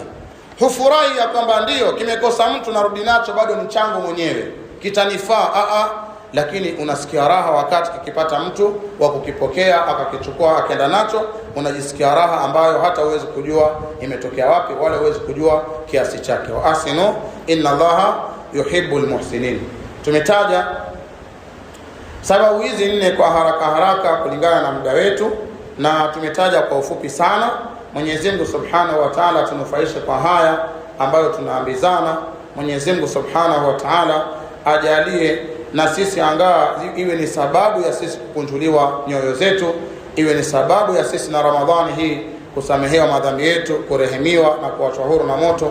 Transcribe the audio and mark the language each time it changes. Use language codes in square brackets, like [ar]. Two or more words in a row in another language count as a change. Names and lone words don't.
[sw] Hufurahi ya kwamba ndio kimekosa mtu, narudi nacho, bado ni changu mwenyewe, kitanifaa. Lakini unasikia raha wakati kikipata mtu wa kukipokea, akakichukua, akaenda nacho, unajisikia raha ambayo hata huwezi kujua imetokea wapi, wala huwezi kujua kiasi chake. [ar] وأحسنوا إن الله يحب المحسنين. [sw] Tumetaja sababu hizi 4 kwa haraka kulingana na muda wetu, na tumetaja kwa ufupi sana. Mwenyezi Mungu [ar] سبحانه وتعالى [sw] tunufaishe kwa haya ambayo tunaambizana. Mwenyezi Mungu [ar] سبحانه وتعالى [sw] ajalie na sisi angaa iwe ni sababu ya sisi kukunjuliwa nyoyo zetu, iwe ni sababu ya sisi na Ramadhani hii kusamehewa madhambi yetu, kurehemiwa na kuachwa huru na moto.